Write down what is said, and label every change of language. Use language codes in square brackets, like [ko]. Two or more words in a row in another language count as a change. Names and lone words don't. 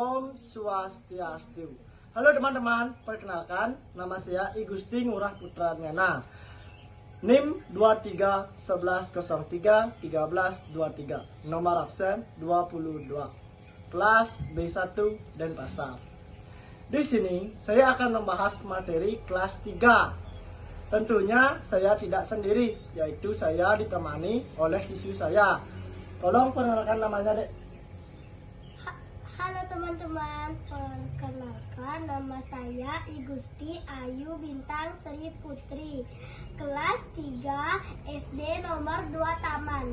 [id] Om Swastiastu. Halo teman-teman, perkenalkan nama saya I Gusti Ngurah Putra Nyana. NIM 2311031323. Nomor absen 22. Kelas B1 Denpasar. Di sini saya akan membahas materi kelas 3. Tentunya saya tidak sendiri, yaitu saya ditemani oleh siswi saya. Tolong perkenalkan namanya, Dek. Halo teman-teman, perkenalkan nama saya I Gusti Ayu Bintang Sri Putri, kelas 3 SD nomor 2 Taman.